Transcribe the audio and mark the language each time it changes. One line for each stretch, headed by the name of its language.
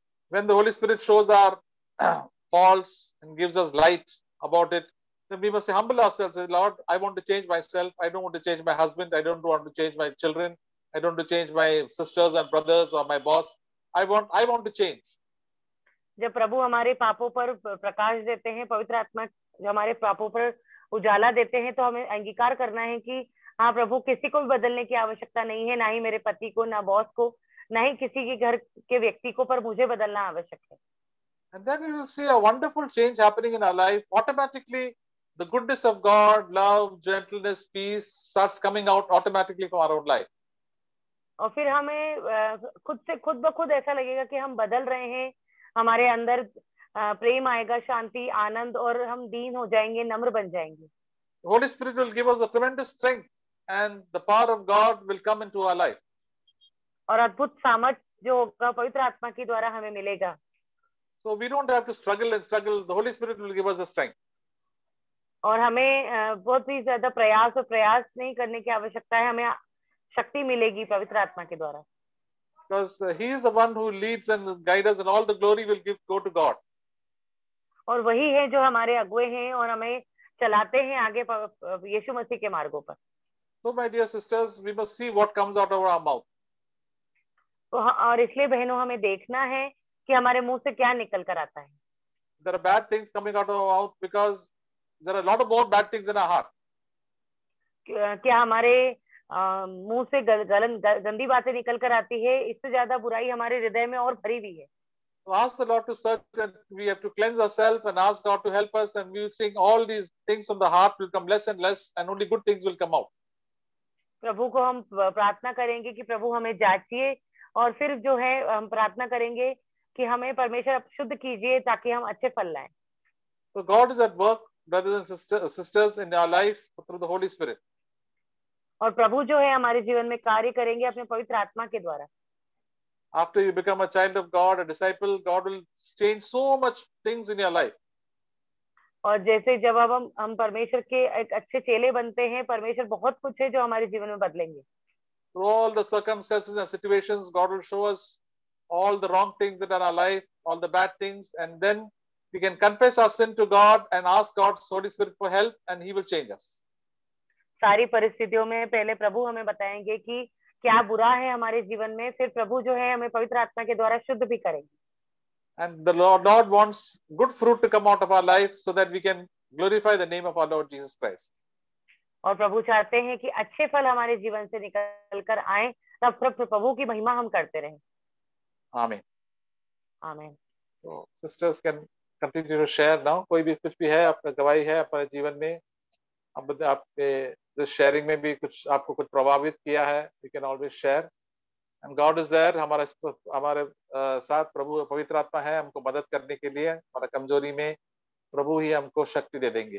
English: When the Holy Spirit shows our faults and gives us light about it, then we must humble ourselves. Say, Lord, I want to change myself. I don't want to change my husband. I don't want to change my children. I don't want to change my sisters and brothers or my boss. I want to change.
Hindi: जब प्रभु हमारे पापों पर प्रकाश देते हैं, पवित्र आत्मा जो हमारे पापों पर उजाला देते हैं, तो हमें अंगीकार करना है कि हाँ प्रभु, किसी को भी बदलने की आवश्यकता नहीं है, ना ही मेरे पति को, ना बॉस को, ना ही किसी के घर के व्यक्ति को, पर मुझे बदलना आवश्यक है।
English: And then we will see a wonderful change happening in our life. Automatically, the goodness of God, love, gentleness, peace starts coming out automatically from our own life.
Hindi: और फिर हमें खुद ब खुद ऐसा लगेगा कि हम बदल रहे हैं, हमारे अंदर प्रेम आएगा, शांति, आनंद, और हम दीन हो जाएंगे, नम्र बन जाएंगे।
English: The Holy Spirit will give us a tremendous strength and the power of God will come into our life.
Hindi: और अद्भुत सामर्थ जो होगा पवित्र आत्मा के द्वारा हमें मिलेगा।
English: So we don't have to struggle and struggle. The Holy Spirit will give us the strength.
Hindi: और हमें बहुत ही ज्यादा प्रयास नहीं करने की आवश्यकता है, हमें शक्ति मिलेगी पवित्र आत्मा के द्वारा।
English: Because he is the one who leads and guides us, and all the glory will go to God.
Hindi: और वही है जो हमारे अगुवे हैं और हमें चलाते हैं आगे यीशु मसीह के मार्गों पर।
English: So my dear sisters, we must see what comes out of our mouth.
Hindi: और इसलिए बहनों, हमें देखना है कि हमारे मुंह से क्या निकल कर आता है।
English: there are bad things coming out of our mouth because there are a lot of more bad things in our heart.
Hindi: क्या हमारे मुंह से गंदी बातें निकल कर आती है, इससे ज्यादा बुराई हमारे हृदय में और भरी हुई है.
English: So ask the Lord to search, and we have to cleanse ourselves and ask God to help us, and we will sing all these things from the heart will come less and less, and only good things will come out.
Hindi: प्रभु को हम प्रार्थना करेंगे कि प्रभु हमें जांचिए, और फिर जो है हम प्रार्थना करेंगे कि हमें परमेश्वर शुद्ध कीजिए ताकि हम अच्छे फल लाएं.
English: So God is at work, brothers and sisters, in our life through the Holy Spirit.
Hindi: और प्रभु जो है हमारे जीवन में कार्य करेंगे अपने पवित्र आत्मा के द्वारा.
English: After you become a child of God, a disciple, God will change so much things in your life.
Hindi: और जैसे जब अब हम परमेश्वर के एक अच्छे चेले बनते हैं, परमेश्वर बहुत कुछ है जो हमारे जीवन में बदलेंगे.
English: Through all the circumstances and situations, God will show us all the wrong things that are in our life, all the bad things, and then we can confess our sin to God and ask God's Holy Spirit for help, and He will change us.
Hindi: सारी परिस्थितियों में पहले प्रभु हमें बताएंगे कि क्या बुरा है हमारे जीवन में, फिर प्रभु जो है हमें पवित्र आत्मा के द्वारा शुद्ध भी करेंगे.
English: And the Lord wants good fruit to come out of our life so that we can glorify the name of our Lord Jesus Christ.
Hindi: और प्रभु चाहते हैं कि अच्छे फल हमारे जीवन से निकल कर आए, तब प्रभु की महिमा हम करते रहें.
English: Amen.
Hindi: आमीन.
English: So sisters can continue to share now.
Hindi: कोई भी कुछ भी है, आपका गवाही है अपने जीवन में, आपके शेयरिंग में भी कुछ आपको कुछ प्रभावित किया है,
English: you can always share. And God is there.
Hindi: हमारे साथ प्रभु पवित्र आत्मा है हमको मदद करने के लिए. हमारा कमजोरी में प्रभु ही हमको शक्ति दे देंगे.